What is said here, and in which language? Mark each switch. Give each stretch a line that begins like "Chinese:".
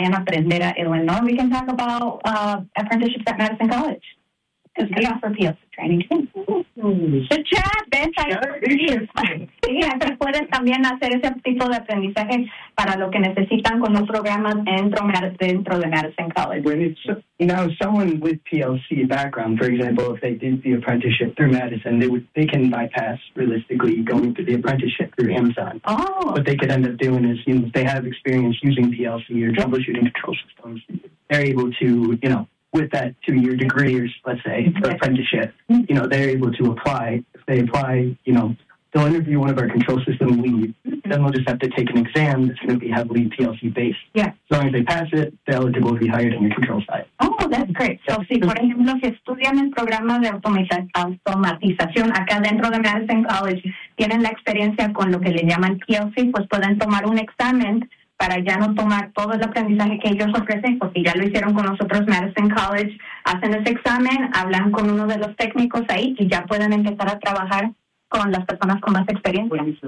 English: We can talk about apprenticeships at Madison College. Because they offer PLC training. The chat, Bench, I heard you.
Spanish: Pueden también hacer ese tipo de aprendizaje para lo que necesitan con un programa dentro de Madison College.
English: Now, someone with PLC background, for example, if they did the apprenticeship through Madison, they can bypass, realistically, going through the apprenticeship through Amazon. Oh. What they could end up doing is, you know, if they have experience using PLC or troubleshooting control systems, they're able to, you know, with that 2-year degree, or let's say, apprenticeship, you know, they're able to apply. If they apply, you know, they'll interview one of our control system lead, then they'll just have to take an exam that's going to be heavily PLC-based. Yeah. As long as they pass it, they're eligible to be hired on your control side. Oh, that's great.
Spanish: So, si, por ejemplo, si estudian el programa de automatización acá dentro de Madison College, tienen la experiencia con lo que le llaman PLC, pues pueden tomar un examen para ya no tomar todo el aprendizaje que ellos ofrecen, porque ya lo hicieron con nosotros, Madison College, hacen ese examen, hablan con uno de los técnicos ahí y ya pueden empezar a trabajar con las personas con más experiencia.